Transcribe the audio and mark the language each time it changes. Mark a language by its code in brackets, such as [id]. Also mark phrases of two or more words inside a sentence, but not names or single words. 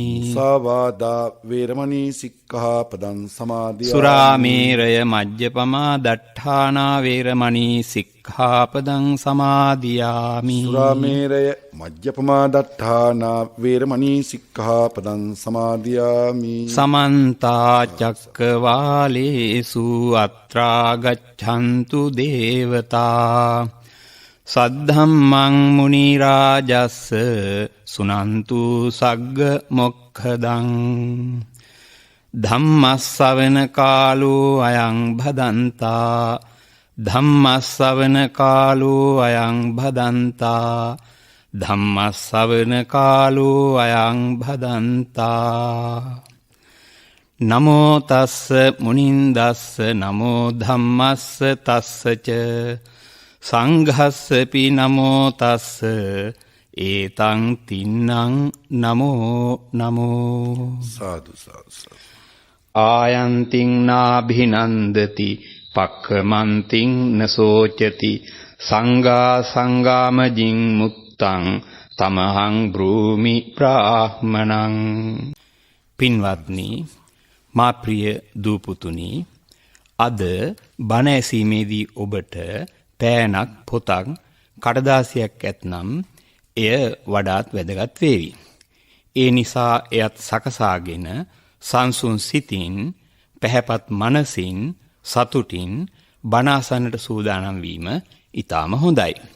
[pi] මුසාවාදා වේරමණී සික්ඛාපදං සමාදියාමි. සුරාමේරය මජ්ජපමා දට්ඨානා වේරමණී සික්ඛාපදං සමාදියාමි. සුරාමේරය මජ්ජපමා දට්ඨානා වේරමණී සික්ඛාපදං සමාදියාමි. සමන්තා චක්කවාලේසු අත්‍රා ගච්ඡන්තු දේවතා සද්ධම්මං මුනි රාජස්ස සුනන්තු සග්ග මොක්ඛදං. ධම්මස්සවන කාලෝ අයං භදන්තා. ධම්මස්සවන කාලෝ අයං භදන්තා. ධම්මස්සවන කාලෝ අයං භදන්තා. නමෝ තස්ස මුනින්දස්ස නමෝ ධම්මස්ස තස්සච සංඝස්සපි නමෝ තස්ස ඒතං තින්නං නමෝ නමෝ. සාදු සාදු සාදු. ආයන්තින් නාභිනන්දති පක්ඛමන්තින් නසෝචති සංඝා සංගාමජින් මුත්තං තමහං බ්‍රූමි බ්‍රාහ්මණං. [si] පින්වත්නි, මා ප්‍රිය දූපුතුනි, අද බණ ඇසීමේදී ඔබට පෑනක් පොතක් කඩදාසියක් ඇතනම් එය වඩාත් වැදගත් වේවි. ඒ නිසා එයත් සකසාගෙන සංසුන් සිතින් පැහැපත් මනසින් සතුටින් බණ අසන්නට සූදානම් වීම ඊටාම හොඳයි.